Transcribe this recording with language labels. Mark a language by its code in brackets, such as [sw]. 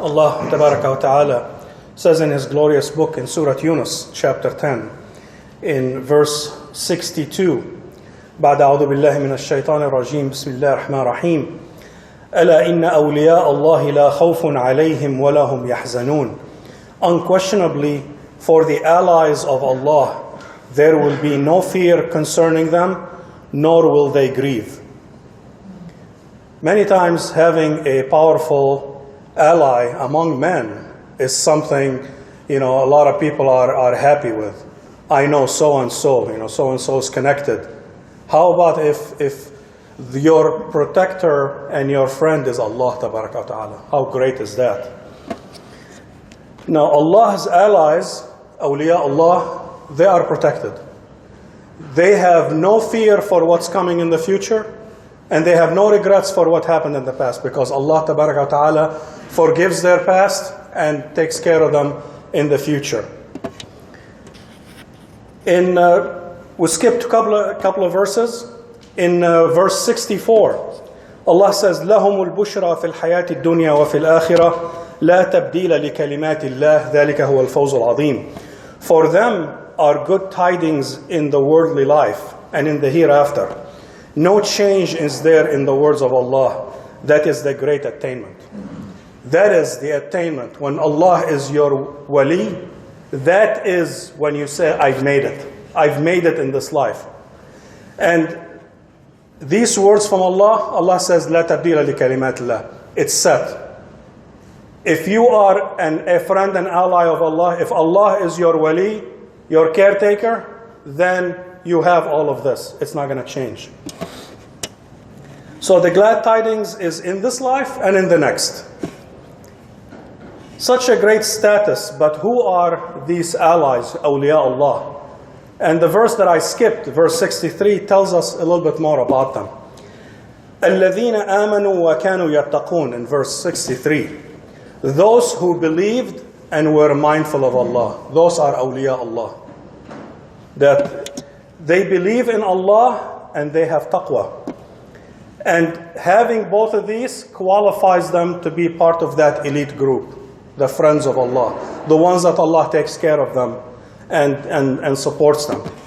[en] Allah Tabaraka wa Ta'ala says in his glorious book in Surah Yunus chapter 10 in verse 62 [ar] بعد أعوذ بالله من الشيطان الرجيم بسم الله الرحمن الرحيم ألا إن أولياء الله لا خوف عليهم ولا هم يحزنون. [en] Unquestionably, for the allies of Allah there will be no fear concerning them, nor will they grieve. Many times having a powerful ally among men is something, a lot of people are happy with. I know so-and-so, so-and-so is connected. How about if your protector and your friend is Allah Tabaraka wa Ta'ala? How great is that? Now Allah's allies, awliya Allah, they are protected. They have no fear for what's coming in the future, and they have no regrets for what happened in the past, because Allah Tabaraka wa Ta'ala forgives their past and takes care of them in the future. We skipped a couple of verses. In verse 64, Allah says, [ar] لَهُمُ الْبُشْرَى فِي الْحَيَاةِ الدُّنْيَا وَفِي الْآخِرَةِ لَا تَبْدِيلَ لِكَلِمَاتِ اللَّهِ ذَلِكَ هُوَ الْفَوْزُ الْعَظِيمُ. [en] For them are good tidings in the worldly life and in the hereafter. No change is there in the words of Allah. That is the great attainment. That is the attainment. When Allah is your Walii, that is when you say, I've made it. I've made it in this life. And these words from Allah, Allah says, [ar] لا تبديل لكلمات الله. [en] It's set. If you are a friend and ally of Allah, if Allah is your Walii, your caretaker, then you have all of this. It's not going to change. So the glad tidings is in this life and in the next. Such a great status, but who are these allies, awliya Allah? And the verse that I skipped, verse 63, tells us a little bit more about them. [ar] الَّذِينَ آمَنُوا وَكَانُوا يَتَّقُونَ [en] in verse 63. Those who believed and were mindful of Allah. Those are awliya Allah. That they believe in Allah and they have taqwa. And having both of these qualifies them to be part of that elite group, the friends of Allah, the ones that Allah takes care of them and supports them.